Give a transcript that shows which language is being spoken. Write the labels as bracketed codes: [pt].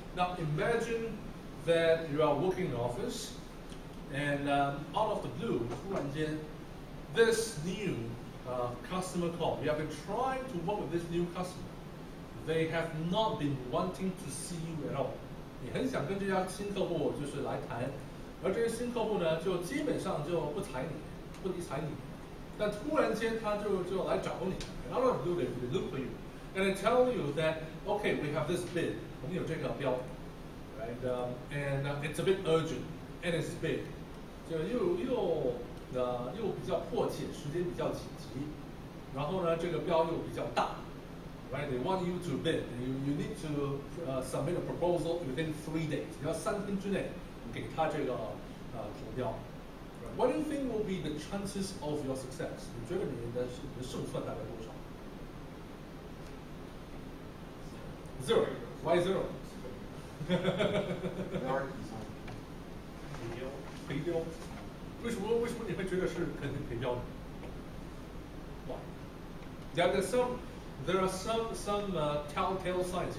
[en] Now imagine that you are working in an office, and out of the blue, [zh] 突然间 [en] this new customer call. You have been trying to work with this new customer. They have not been wanting to see you at all. [zh] 你很想跟这家新客户就是来谈，而这些新客户呢，就基本上就不睬你，不理睬你。但突然间他就来找你 [en] ，and out of the blue they look for you, and they tell you that okay, we have this bid. [zh] 我们有这个标， right? [en] And it's a bit urgent, and it's big. [zh] 就又比较迫切，时间比较紧急，然后呢，这个标又比较大 ，right? [en] They want you to bid. You need to submit a proposal within 3 days. [zh] 你要3天之内给他这个投标。 [en] What do you think will be the chances of your success? [zh] 你觉得你的胜算大概多少 ？ [en] Zero. Why zero? [zh] 赔标。为什么你会觉得是肯定赔标呢 ？ [en] Why? There are some telltale signs.